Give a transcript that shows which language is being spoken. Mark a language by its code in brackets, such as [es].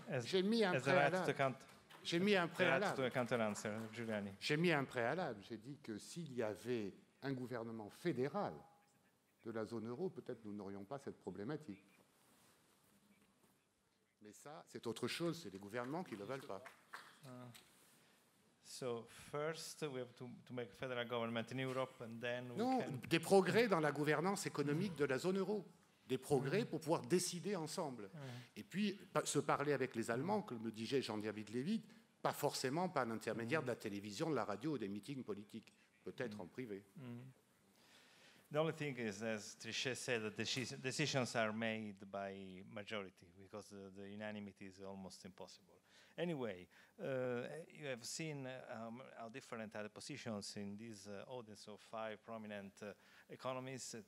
[fr] que j'ai mis un préalable. J'ai mis un préalable. J'ai mis un préalable. J'ai dit que s'il y avait un gouvernement fédéral de la zone euro, peut-être nous n'aurions pas cette problématique. Mais ça, c'est autre chose. C'est les gouvernements qui ne le veulent pas. [en] So first we have to make a federal government in Europe and then we [fr] Non, [en] can... [fr] des progrès dans la gouvernance économique de la zone euro. Des progrès pour pouvoir décider ensemble. Et puis, se parler avec les Allemands, comme le disait Jean-David Lévy, pas forcément par l'intermédiaire de la télévision, de la radio ou des meetings politiques, peut-être en privé. [en] The only thing is, as Trichet said, that decisions are made by majority because the unanimity is almost impossible. Anyway, you have seen how different are the positions in this audience of 5 prominent economists.